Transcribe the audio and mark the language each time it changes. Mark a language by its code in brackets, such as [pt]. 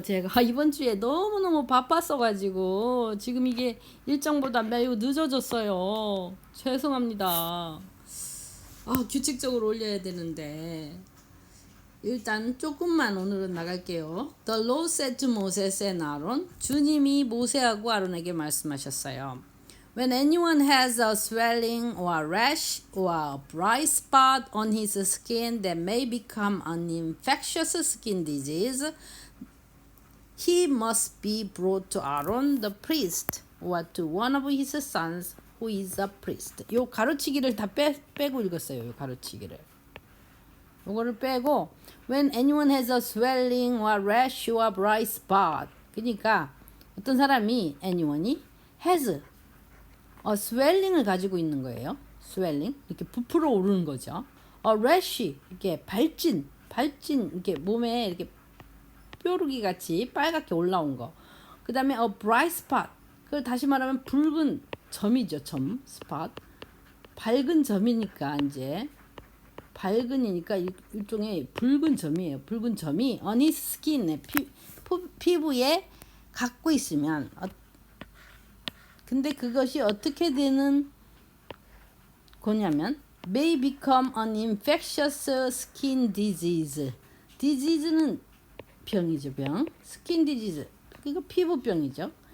[ko] 제가 이번 주에 너무너무 바빴어가지고 지금 이게 일정보다 매우 늦어졌어요. 죄송합니다. 규칙적으로 올려야 되는데 일단 조금만 오늘은 나갈게요. [en] The Lord said to Moses and Aaron, [ko] 주님이 모세하고 아론에게 말씀하셨어요. [en] When anyone has a swelling or a rash or a bright spot on his skin that may become an infectious skin disease, he must be brought to Aaron the priest or to one of his sons who is a priest. [ko] 요 가로치기를 다 빼고 읽었어요. 요 가로치기를. 요거를 빼고 [en] when anyone has a swelling or rash or bright spot. [ko] 그러니까 어떤 사람이 anyone이 has swelling을 가지고 있는 거예요. swelling 이렇게 부풀어 오르는 거죠. rash 이렇게 발진 이렇게 몸에 이렇게 뾰루기 같이 빨갛게 올라온 거. 그다음에 bright spot 그걸 다시 말하면 붉은 점이죠. 점 spot 밝은 점이니까 이제 밝은이니까 일종의 붉은 점이에요. 붉은 점이 [en] on his skin [ko] 피부에 갖고 있으면 근데 그것이 어떻게 되는 거냐면 [en] may become an infectious skin disease. [ko] disease는 병이죠. 병. skin disease 이거 피부병이죠.